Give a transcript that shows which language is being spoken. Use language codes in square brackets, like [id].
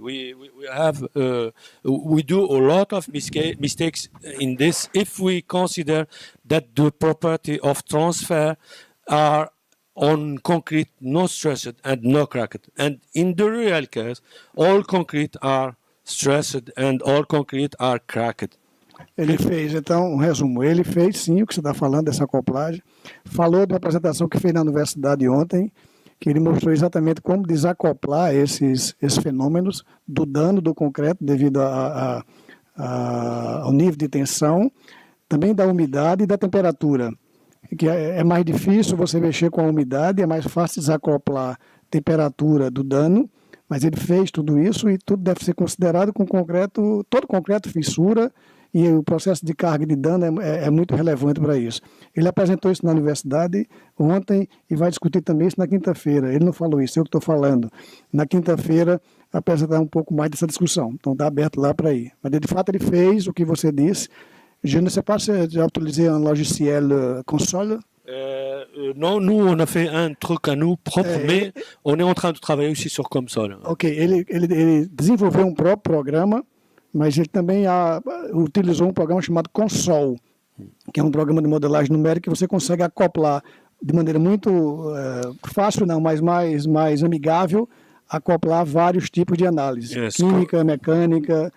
[en] We do a lot of mistakes in this if we consider that the property of transfer are on concrete no stressed and no cracked. And in the real case, all concrete are stressed and all concrete are cracked. [pt] Ele fez, então, um resumo. Ele fez, sim, o que você está falando, dessa acoplagem. Falou de uma apresentação que fez na universidade ontem, que ele mostrou exatamente como desacoplar esses fenômenos do dano do concreto devido ao nível de tensão, também da umidade e da temperatura. Que é mais difícil você mexer com a umidade, é mais fácil desacoplar a temperatura do dano, mas ele fez tudo isso e tudo deve ser considerado com concreto, todo concreto fissura, e o processo de carga de dano é muito relevante para isso. Ele apresentou isso na universidade ontem e vai discutir também isso na quinta-feira. Ele não falou isso, eu que estou falando. Na quinta-feira, apresentar um pouco mais dessa discussão. Então, está aberto lá para ir. Mas, de fato, ele fez o que você disse. [fr] Je ne sais pas si tu as utilisé un logiciel console. Non, nous, on a fait un truc à nous propre, mais on est en train de travailler aussi sur console. [pt] Ok, ele desenvolveu um próprio programa, mas ele também utilizou um programa chamado Console, que é um programa de modelagem numérica que você consegue acoplar de maneira muito fácil, não, mas mais amigável, acoplar vários tipos de análise, yes, química, mecânica.